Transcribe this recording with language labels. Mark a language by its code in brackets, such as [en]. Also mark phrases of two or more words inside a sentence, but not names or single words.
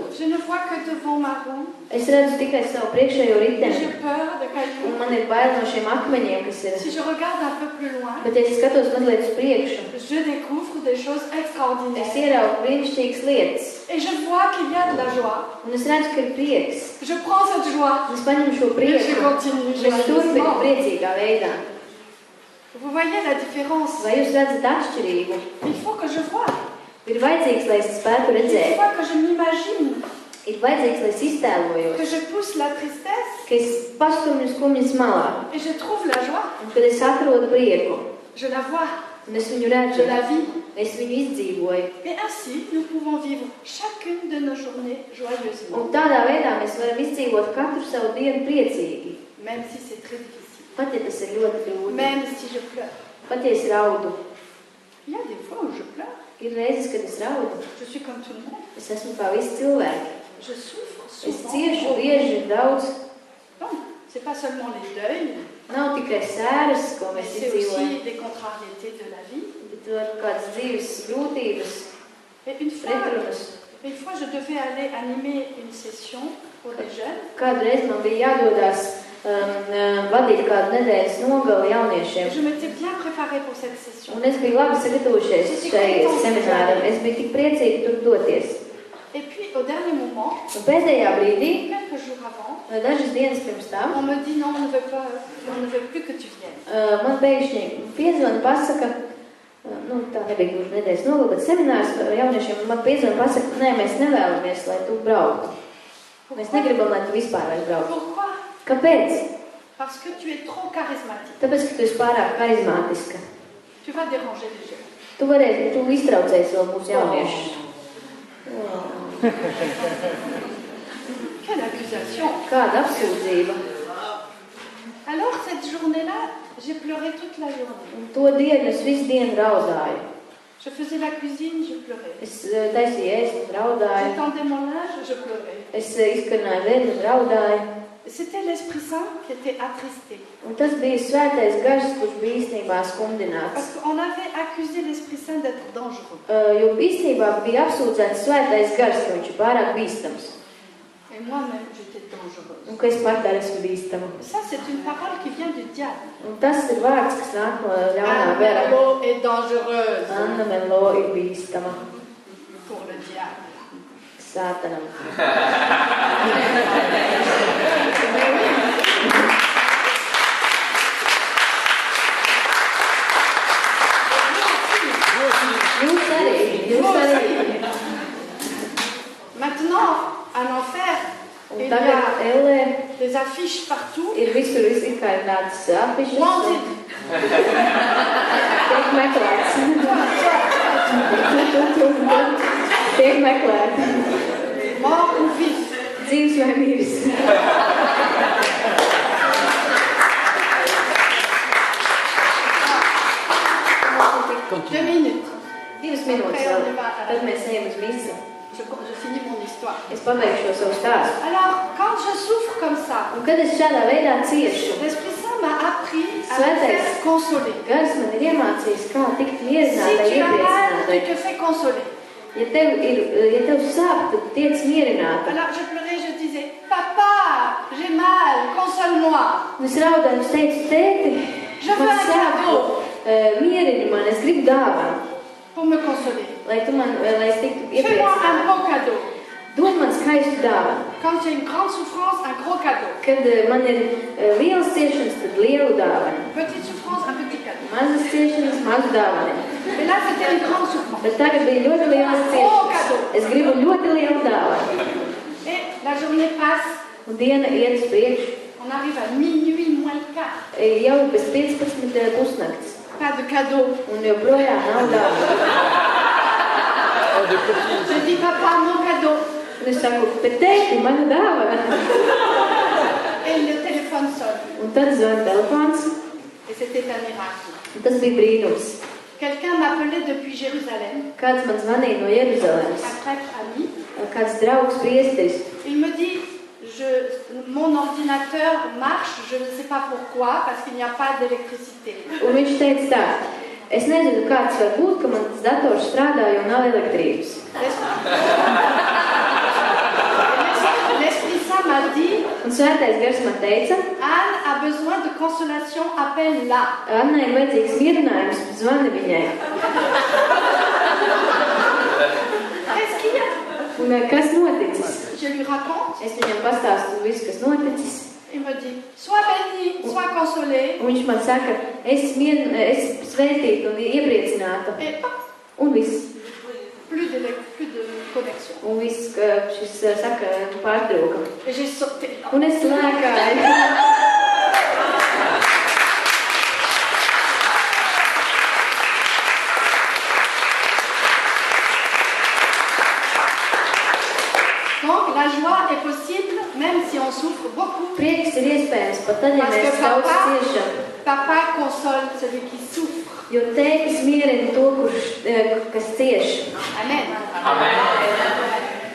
[fr] Je ne vois que devant ma roue. [lv] Es redzu tikai savu priekšējo [fr] J'ai [lv] riteni. [fr] peur de [lv] Un [fr] cailloux. [lv] man ir bail no šiem akmeņiem, kas ir. [fr] Si je regarde un peu plus loin, [lv] Bet ja es skatos mazliet uz priekšu, [fr] je découvre des choses [lv] es [fr] extraordinaires. [lv] ieraugu brīnišķīgas lietas. [fr] Et je vois qu'il y a de la joie. [lv] Un es redzu, ka ir prieks. [fr] Je prends cette joie. [lv] Es paņemu šo [fr] Et je [lv] prieku, [fr] continue [lv] un es turpinu [fr] joyeusement. [lv] priecīgā veidā. [fr] Vous voyez la différence? [lv] Vai jūs redzat atšķirību? [fr] Il faut que je voie. [lv] Ir vajadzīgs, lai es spētu [fr] Il [lv] redzēt. [fr] faut que je m'imagine, [lv] Ir vajadzīgs, lai es [fr] que [lv] iztēlojos, [fr] je pousse la tristesse [lv] ka es pastumju skumjas malā, [fr] et je trouve la joie. [lv] un kad es atrodu prieku, [fr] Je la vois, [lv] un es viņu [fr] je [lv] redzu, [fr] la vis. [lv] es viņu izdzīvoju. [fr] Et ainsi, nous pouvons vivre chacune de nos journées joyeusement, [lv] Un tādā veidā mēs varam izdzīvot katru savu dienu priecīgi. [fr] même si c'est très difficile, [lv] Pat ja tas ir ļoti grūti, [fr] même si je pleure. [lv] pat ja es raudu. [fr] Il y a des fois où je pleure, [lv] Ir reizes, kad es raudu. [fr] je suis comme tout le monde, [lv] Es esmu kā visi cilvēki. [fr] je souffre [lv] Es [fr] souvent. [lv] ciešu bieži daudz. [fr] Non, c'est pas seulement les deuils, [lv] Nav tikai sēras, ko [fr] mais [lv] mēs [fr] c'est [lv] izdzīvojam, [fr] aussi des contrariétés de la vie. [lv] bet var kādas dzīves grūtības, [fr] Et une [lv] pretrunas. [fr] fois, je devais aller animer une session pour les jeunes. [lv] Kādreiz man bija jādodas vadīt kādu nedēļas nogali jauniešiem. [fr] Je m'étais bien préparée pour cette session. [lv] Un es biju labi sagatavojušies šai semināram. Es biju tik priecīga tur doties. [fr] Et puis, au dernier moment, [lv] Un pēdējā brīdī, [fr] quelques jours avant, [lv] dažas dienas pirms tam, [fr] on me dit non, on ne veut plus que tu viennes. [lv] man pēkšņi piezvana pasaka, tā nebija gluži nedēļas nogali, bet seminārs jauniešiem man piezvana pasaka, nē, mēs nevēlamies, lai tu brauktu. Mēs negribam, lai tu vispār vairs brauktu. [fr] Pourquoi? [lv] Kāpēc? [fr] Parce que tu es trop charismatique. [lv] Tāpēc, ka tu esi pārāk harizmātiska. [fr] Tu vas déranger les jeunes. [lv] Tu iztraucēsi vēl mūsu jauniešus. [fr] Quelle accusation! [lv] Kāda apsūdzība. [fr] Alors, cette journée-là, j'ai pleuré toute la journée. [lv] Un to dienu es visu dienu raudāju. [fr] Je faisais la cuisine, je pleurais. [lv] Es taisīju ēst un raudāju. [fr] J'étendais mon linge, je pleurais. [lv] Es izkarināju vēdu un raudāju. [fr] C'était l'Esprit Saint qui était attristé. [lv] Un tas bija svētais gars, kurš bija īstenībā skumdināts. [fr] Parce qu'on avait accusé l'Esprit Saint d'être dangereux. [lv] Jo īstenībā bija apsūdzēts svētais gars, ka viņš ir pārāk bīstams. [fr] Et moi-même, j'étais dangereuse. [lv] Un ka es pat arī esmu bīstama. [fr] Ça, c'est une parole qui vient du diable. [lv] Un tas ir vārds, kas nāk no ļaunā gara. [fr] Anna est dangereuse [lv] Anna Melo ir bīstama [fr] pour le diable. [lv] sātanam. Jūs arī. [fr] Maintenant, à l'enfer, [lv] Un [fr] il y [lv] tagad [fr] a [lv] ellē [fr] des affiches partout. [lv] ir visur izkārinātas afišas. [fr] Wanted. [lv] Tiek meklēts. Tiek meklēts. [fr] Mort ou vif. [lv] Dzīves vai miris. [fr] Deux minutes. [lv] 2 minūtes vēl. Tad mēs ejam uz misi. [fr] Je finis mon histoire. [lv] Es pabeigšu šo savu stāstu. [fr] Alors, quand je souffre comme ça, [lv] Un kad es šādā veidā ciešu, [fr] l'Esprit Saint m'a appris à me [lv] Svētais [fr] faire consoler. [lv] gars man ir iemācījis, kā tikt [fr] Si [lv] mierinātai, [fr] tu as mal, tu [lv] iepriecinātai. [fr] te fais consoler. [lv] Ja tev sāp, tad tiec mierināta. [fr] Alors, je pleurais, je disais, papa, j'ai mal, console-moi. [lv] Un es raudāju, es teicu, tēti, [fr] Je veux [lv] man [fr] un [lv] sāp, [fr] cadeau [lv] mierini man, es gribu dāvanu, [fr] pour me consoler. [lv] lai es tiktu [fr] Fais-moi un [lv] iepriecināta. [fr] beau cadeau. [lv] Dod man skaistu dāvanu. [fr] Quand j'ai une grande souffrance, un gros cadeau. [lv] Kad man ir lielas ciešanas, tad lielu dāvanu. [fr] Petite souffrance, un petit cadeau. [lv] Mazas ciešanas, mazu dāvanu. [fr] Mais là, c'était une grande souffrance. [lv] Bet tagad bija ļoti lielas ciešanas. Es gribu ļoti lielu dāvanu. [fr] Et la journée passe, [lv] Un diena iet uz priekšu. [fr] on arrive à minuit moins le quart. [lv] Jau bez 15 pusnakts. [fr] Pas de cadeau. [lv] Un joprojām nav dāvana. [fr] Je dis, papa, mon cadeau. [lv] Un es saku, bet tēti, mana dāvana. [fr] Et le téléphone sonne. [lv] Un tad zvana telefons. [fr] Et c'était un miracle. [lv] Un tas bija brīnums. [fr] Quelqu'un m'appelait depuis Jérusalem, [lv] Kāds man zvanīja no Jeruzalemes. [fr] un prêtre ami. [lv] Kāds draugs priesteris. [fr] Il me dit, mon ordinateur marche, je ne sais pas pourquoi, parce qu'il n'y a pas d'électricité. [lv] Un viņš teica tā, es nezinu, kāds var būt, ka mans dators strādā, jo nav elektrības. [fr] L'Esprit Saint m'a dit, [lv] Un svētais gars man teica, [fr] Anne a besoin de consolation, appelle-la. [lv] Annai ir vajadzīgs mierinājums, zvani viņai. [fr] Qu'est-ce qu'il y a? [lv] Un kas noticis? [fr] Je lui raconte. [lv] Es viņam pastāstu visu, kas noticis. [fr] Il me dit, sois béni, sois consolé. [lv] Un viņš man saka, es svētīta un iepriecināta. [fr] Et hop, [lv] Un viss. [fr] plus de connexion. [lv] Un viss, šis saka, pārtrauka. [fr] Et j'ai sauté. [lv] Un es lēkāju. [fr] Donc la joie est possible même si on souffre beaucoup. [lv] Prieks ir iespējams, pat tad, ja [fr] Parce [lv] mēs [fr] que [lv] daudz ciešam. [fr] Papa console celui qui souffre. [lv] Jo tētis mierina to, kas cieš. [fr] Amen. [lv] Amen.